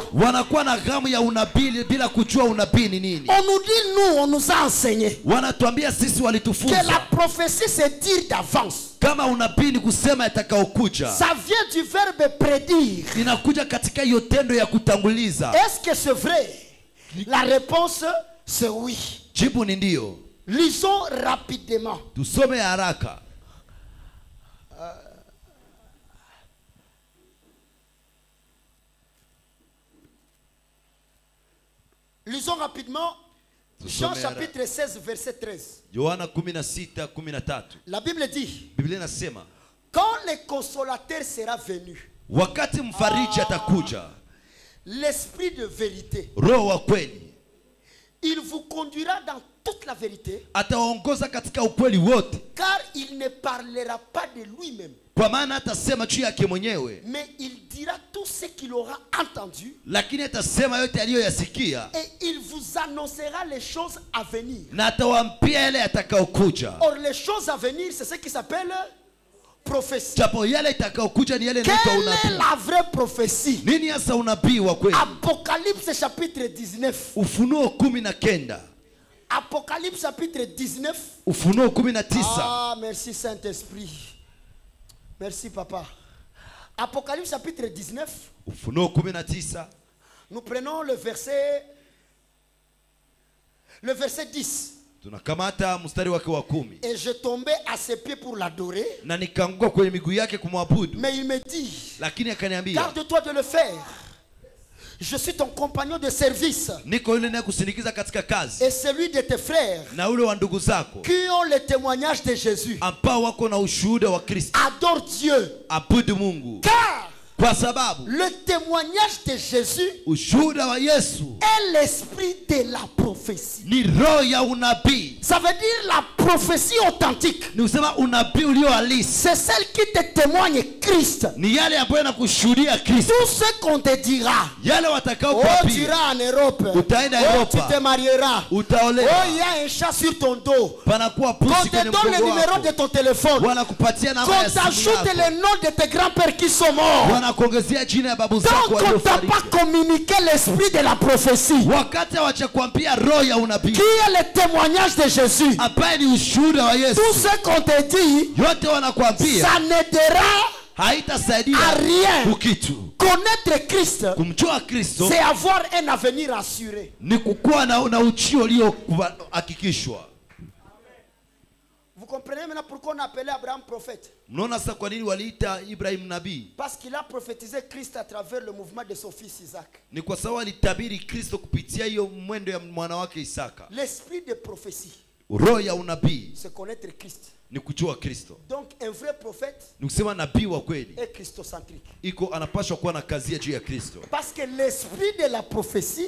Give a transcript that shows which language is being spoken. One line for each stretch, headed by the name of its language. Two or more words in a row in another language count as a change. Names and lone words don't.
Swahili: wanakuwa na ghamu ya unabii bila kujua unabii ni nini.
French: On nous dit, nous, on nous a enseigné
Swahili: Wanatuambia sisi
French: que
Swahili: walitufunza
French: la prophétie c'est dire d'avance.
Swahili: kama unabii ni kusema yatakaokuja.
French: Ça vient du verbe prédire.
Swahili: Inakuja katika hiyo tendo ya kutanguliza.
French: Est-ce que c'est vrai? La réponse c'est oui.
Swahili: Jibu ni ndio.
French: Lisons rapidement.
Swahili: Tusome haraka.
French: Lisons rapidement Jean chapitre 16 verset 13.
Swahili: Yohana 16:13.
French: La Bible dit,
Swahili: Biblia inasema,
French: quand le consolateur sera venu,
Swahili: wakati mfariji atakuja,
French: l'esprit de vérité,
Swahili: roho wa kweli,
French: il vous conduira dans toute la vérité,
Swahili: atawaongoza katika ukweli wote,
French: car il ne parlera pas de lui-même,
Swahili: kwa maana atasema juu yake mwenyewe,
French: mais il dira tout ce qu'il aura entendu,
Swahili: lakini atasema yote aliyoyasikia,
French: et il vous annoncera les choses à venir.
Swahili: na atawaambia yale yatakayokuja.
French: Or, les choses à venir, c'est ce qui s'appelle prophétie.
Swahili: Japo yale yatakayokuja ni yale inaitwa
French: Quelle est
Swahili: unabii.
French: la vraie prophétie?
Swahili: Nini hasa unabii wa kweli?
French: Apocalypse chapitre 19.
Swahili: Ufunuo 19.
French: Apocalypse chapitre 19.
Swahili: Ufunuo 19.
French: Ah, merci Saint-Esprit. Merci Papa. Apocalypse chapitre 19.
Swahili: Ufunuo 19.
French: Nous prenons le verset 10.
Swahili: Tunakamata mstari wake wa 10.
French: Et je tombais à ses pieds pour l'adorer.
Swahili: Na nikaanguka kwenye miguu yake kumwabudu.
French: Mais il me dit,
Swahili: Lakini akaniambia,
French: garde-toi de le faire. Je suis ton compagnon de service
Swahili: niko yule naye kusindikiza katika kazi,
French: et celui de tes frères
Swahili: na ule wa ndugu zako
French: qui ont le témoignage de Jésus.
Swahili: ambao wako na ushuhuda wa Kristo.
French: Adore Dieu.
Swahili: Abudu Mungu.
French: Car
Swahili: Kwa sababu
French: le témoignage de Jésus
Swahili: ushuhuda wa Yesu
French: est l'esprit de la prophétie.
Swahili: ni roho ya unabii.
French: Ça veut dire la prophétie authentique.
Swahili: Ni kusema unabii ulio halisi.
French: C'est celle qui te témoigne Christ.
Swahili: Ni yale ambayo yanakushuhudia Kristo.
French: Tout ce qu'on te dira.
Swahili: Yale watakao
French: Oh, tu
Swahili: kuambia.
French: iras en Europe.
Swahili: Utaenda Oh, Europa.
French: tu te marieras.
Swahili: Utaolewa.
French: Oh, il y a un chat sur ton dos.
Swahili: Panakuwa
French: Qu'on
Swahili: pusi
French: te
Swahili: kwenye
French: donne le
Swahili: mgongo
French: numéro
Swahili: wako.
French: de ton téléphone.
Swahili: Wanakupatia namba
French: Qu'on
Swahili: ya simu
French: t'ajoute
Swahili: yako.
French: le nom de tes grands-pères qui sont morts.
Swahili: Wanakuongezea jina ya babu zako
French: Donc on ne t'a
Swahili: waliofariki.
French: pas communiqué l'esprit de la prophétie.
Swahili: Wakati hawajakwambia roho ya unabii.
French: Qui est le témoignage de Jésus.
Swahili: Ambaye ni ushuhuda wa Yesu.
French: Tout ce qu'on te dit,
Swahili: Yote wanakwambia.
French: ça n'aidera
Swahili: Haitasaidia
French: à rien.
Swahili: kitu.
French: Connaître Christ,
Swahili: Kumjua Kristo
French: c'est avoir un avenir assuré.
Swahili: ni kukuwa na uchio uliohakikishwa.
French: Vous comprenez maintenant pourquoi on a appelé Abraham prophète?
Swahili: Mnaona sasa kwa nini waliita Ibrahim nabii?
French: Parce qu'il a prophétisé Christ à travers le mouvement de son fils Isaac.
Swahili: Ni kwa sababu alitabiri Kristo kupitia hiyo mwendo ya mwana wake Isaka.
French: L'esprit de prophétie,
Swahili: Roho ya unabii
French: c'est connaître Christ.
Swahili: ni kujua Kristo.
French: Donc un vrai prophète
Swahili: Ni kusema nabii wa kweli
French: est christocentrique.
Swahili: iko anapaswa kuwa na kazi juu ya Kristo.
French: Parce que l'esprit de la prophétie,